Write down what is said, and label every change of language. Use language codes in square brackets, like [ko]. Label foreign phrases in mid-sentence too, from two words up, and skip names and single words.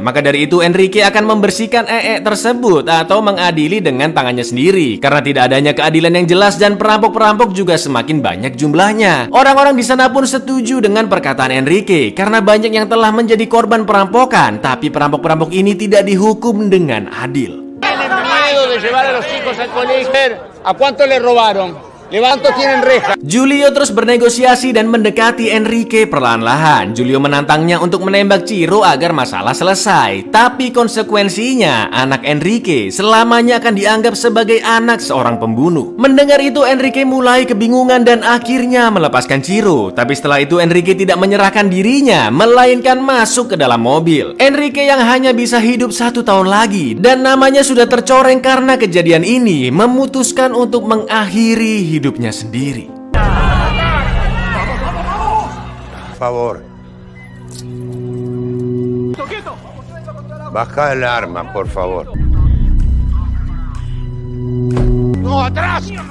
[id] Maka dari itu Enrique akan membersihkan tersebut atau mengadili dengan tangannya sendiri. Karena tidak adanya keadilan yang jelas dan perampok-perampok juga semakin banyak jumlahnya. Orang-orang di sana pun setuju dengan perkataan Enrique karena banyak yang telah menjadi korban perampokan, tapi perampok-perampok ini tidak dihukum dengan adil. [es] ¿A cuánto le robaron? ¿Cuánto tienen reja? [id] Julio terus bernegosiasi dan mendekati Enrique perlahan-lahan. Julio menantangnya untuk menembak Ciro agar masalah selesai. Tapi konsekuensinya, anak Enrique selamanya akan dianggap sebagai anak seorang pembunuh. Mendengar itu, Enrique mulai kebingungan dan akhirnya melepaskan Ciro. Tapi setelah itu Enrique tidak menyerahkan dirinya, melainkan masuk ke dalam mobil. Enrique yang hanya bisa hidup 1 tahun lagi dan namanya sudah tercoreng karena kejadian ini, memutuskan untuk mengakhiri hidupnya sendiri. [es] Favor. Baja el arma, por favor. ¡No, atrás!